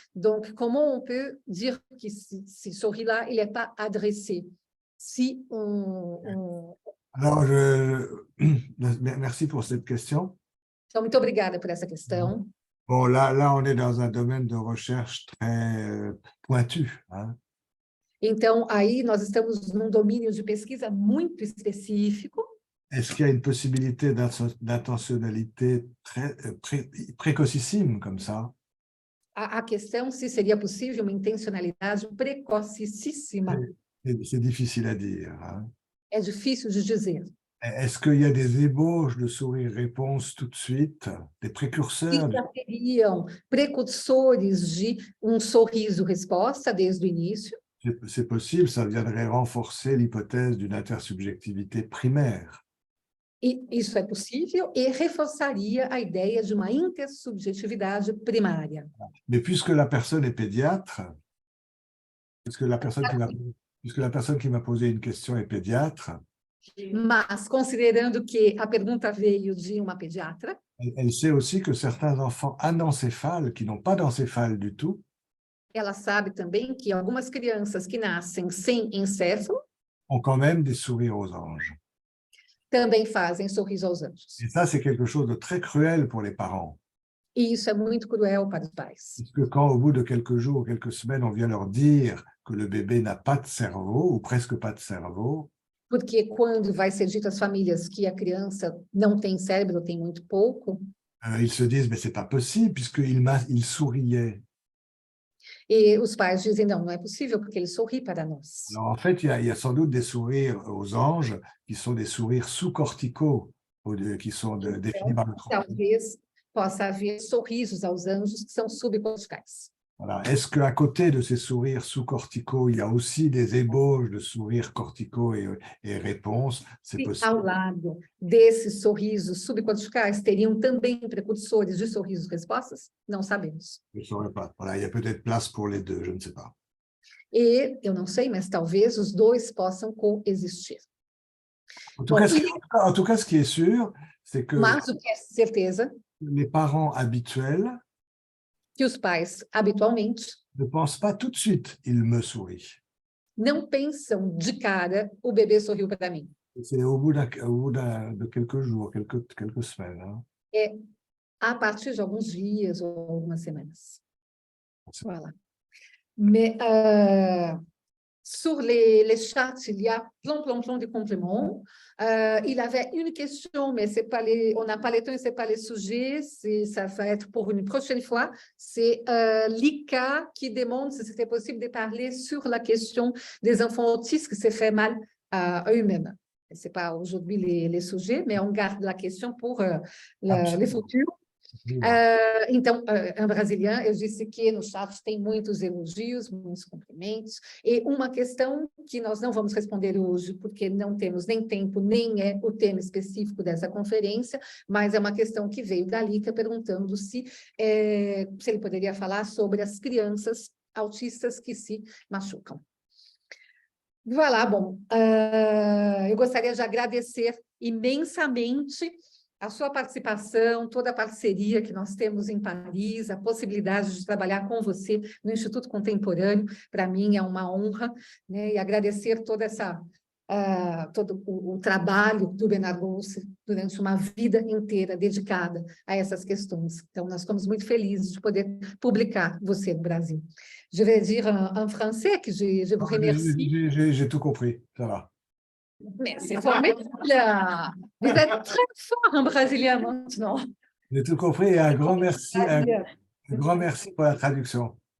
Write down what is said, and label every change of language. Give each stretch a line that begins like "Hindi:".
French: Donc, comment on peut dire que ce sorriso-là, il n'est pas adressé? Si on... Alors, merci pour cette question.
Portuguese: Então, muito obrigada por essa questão.
French: Bon, là, on est dans un domaine de recherche très pointu. Hein.
Portuguese: Então, aí nós estamos num domínio de pesquisa muito específico.
French: Est-ce qu'il y a une possibilité d'intentionnalité précocissime comme ça?
Portuguese: A questão se seria possível uma intencionalidade precocíssima.
French: C'est difficile à dire. Hein.
Portuguese: É difícil de dizer.
French: Est-ce qu'il y a des ébauches de sourire-réponse tout de suite, des précurseurs?
Portuguese: Se já teriam precursores de sorriso-resposta desde o início?
French: C'est possible, ça viendrait renforcer l'hypothèse d'une intersubjectivité primaire.
Portuguese: E isso é possível e reforçaria a ideia de uma intersubjetividade primária.
French: Mais puisque la personne est pédiatre, puisque la personne qui m'a posé une question est pédiatre,
Portuguese: Mas, considerando que a pergunta veio de uma pediatra,
French: Elle sait aussi que certains enfants anencéphales, qui n'ont pas d'encéphale du tout,
Portuguese: ela sabe também que algumas crianças que nascem sem encéfalo
French: ont quand même des sourires aux anges.
Portuguese: também fazem sorriso aos anjos.
French: Et ça, c'est quelque chose de très cruel pour les parents.
Portuguese: E isso é muito cruel para os pais.
French: Parce que quand, au bout de quelques jours, quelques semaines, on vient leur dire que le bébé n'a pas de cerveau, ou presque pas de cerveau,
Portuguese: Porque quando vai ser dito às famílias que a criança não tem cérebro, tem muito pouco,
French: ils se disent, mais c'est pas possible, il souriait.
Portuguese: e os pais dizem, não é possível, porque ele sorri para nós.
French: Alors, en fait, il y a sans doute des sourires aux anges qui sont des sourires sous-corticaux, qui sont définis par le trouble.
Portuguese: Talvez possa haver sorrisos aos anjos que são subcorticais.
French: Voilà. Est-ce qu'à côté de ces sourires sous-corticaux, il y a aussi des ébauches de sourires corticaux et réponses? C'est
Portuguese: E
French: possible.
Portuguese: ao lado desses sorrisos subcorticais, teriam também precursores de sorrisos respostas? Não sabemos.
French: Je ne saurais pas. Voilà, il y a peut-être place pour les deux, je ne sais pas.
Portuguese: E eu não sei, mas talvez os dois possam coexistir.
French: En tout, Bon, cas, en tout cas, ce qui est sûr, c'est que
Portuguese: Mas o que é certeza,
French: les parents habituels
Portuguese: que os pais, habitualmente,
French: ne pensent pas tout de suite, il me sourit.
Portuguese: não pensam de cara, o bebê sorriu para mim.
French: C'est au bout de quelques jours, quelques semaines. Hein.
Portuguese: É a partir de alguns dias ou algumas semanas.
French: Voilà. Mais sur les chats, il y a plein de compléments. Il avait une question, mais c'est pas on n'a pas le temps et ce n'est pas le sujet. Ça va être pour une prochaine fois. C'est Lika qui demande si c'était possible de parler sur la question des enfants autistes qui se fait mal à eux-mêmes. Ce n'est pas aujourd'hui les sujets, mais on garde la question pour le futur.
Portuguese: Então, em brasiliano, eu disse que no chat tem muitos elogios, muitos cumprimentos, e uma questão que nós não vamos responder hoje, porque não temos nem tempo, nem é o tema específico dessa conferência, mas é uma questão que veio da Lika perguntando se ele poderia falar sobre as crianças autistas que se machucam. Voilà, bom, eu gostaria de agradecer imensamente a sua participação, toda a parceria que nós temos em Paris, a possibilidade de trabalhar com você no Instituto Contemporâneo, para mim é uma honra, né? E agradecer toda todo o trabalho do Bernard Golse durante uma vida inteira dedicada a essas questões. Então, nós ficamos muito felizes de poder publicar você no Brasil.
French: Je vais dire en français que je vous remercie. J'ai tout compris, ça va. Mais c'est formidable! Vous êtes très fort en brésilien maintenant. J'ai tout compris et un grand merci pour la traduction.